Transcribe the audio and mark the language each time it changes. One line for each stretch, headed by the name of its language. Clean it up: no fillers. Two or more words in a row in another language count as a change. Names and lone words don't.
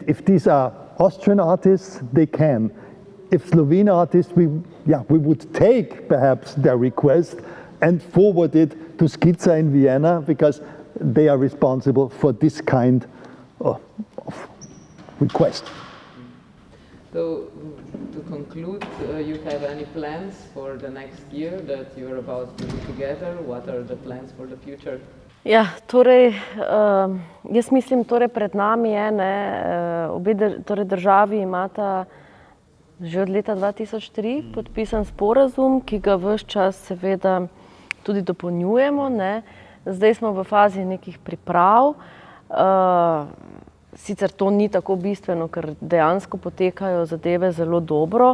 English: If these are Austrian artists, they can. If Slovene artists, we would take perhaps their request and forward it to Skizza in Vienna, because they are responsible for this kind of request. So, to conclude, you have any plans for the next year that you're about to do together? What are the plans for the future?
Slovenian: Ja, torej, jaz mislim, torej pred nami je, torej državi imata že od leta 2003 podpisan sporazum, ki ga ves čas seveda tudi dopolnjujemo, ne. Zdaj smo v fazi nekih priprav. Sicer to ni tako bistveno, ker dejansko potekajo zadeve zelo dobro.